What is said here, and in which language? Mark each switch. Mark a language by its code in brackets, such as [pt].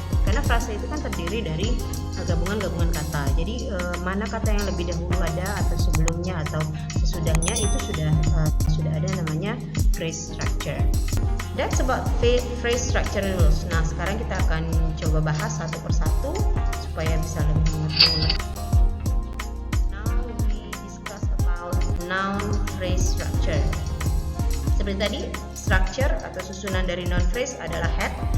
[id] Karena frase itu kan terdiri dari gabungan-gabungan kata. Jadi mana kata yang lebih dahulu ada atau sebelumnya atau sesudahnya itu sudah ada namanya phrase structure. [en] That's about phrase structure rules. [id] Nah, sekarang kita akan coba bahas satu persatu supaya bisa lebih mengerti. [en] Now we discuss about noun phrase structure. [id] Seperti tadi, structure atau susunan dari noun phrase adalah head.